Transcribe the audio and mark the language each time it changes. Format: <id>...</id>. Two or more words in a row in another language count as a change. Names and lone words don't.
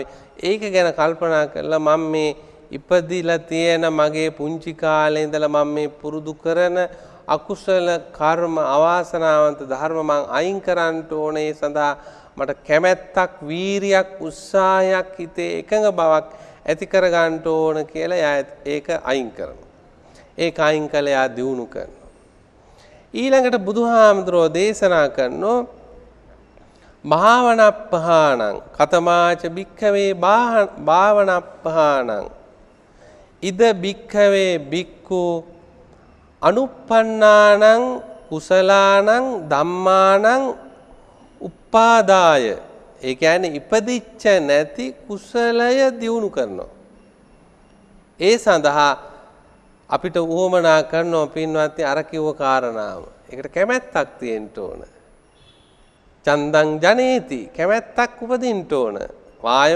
<si>ඒක ගැන කල්පනා කරලා මම මේ ඉපදිලා තියෙන මගේ පුංචි කාලේ ඉඳලා මම මේ පුරුදු කරන අකුසල කර්ම අවාසනාවන්ත ධර්ම මං අයින් කරන්න ඕනේ. ඒ සඳහා මට කැමැත්තක්, වීරියක්, උත්සාහයක්, හිතේ එකඟ බවක් ඇති කර ගන්න ඕන කියලා ඒක අයින් කරනවා. ඒක අයින් කළා යා දියුණු කරනවා. ඊළඟට බුදුහාමුදුරෝ දේශනා කරනෝ</si> <pi>භාවනප්පහානං කතමාච භික්ඛවේ භාවනප්පහානං ඉද භික්ඛවේ භික්ඛු අනුප්පන්නානං කුසලානං ධම්මානං උපාදාය.</pi> <si>ඒ කියන්නේ ඉපදිච්ච නැති කුසලය දියුණු කරනවා. ඒ සඳහා අපිට උවමනා කරනවා පින්වත්නි අර කිව්ව කාරණාව. ඒකට කැමැත්තක් තියෙන්න ඕන.</si> <pi>චන්දං ජනේති</pi> <si>කැමැත්තක් උපදින්න ඕන.</si>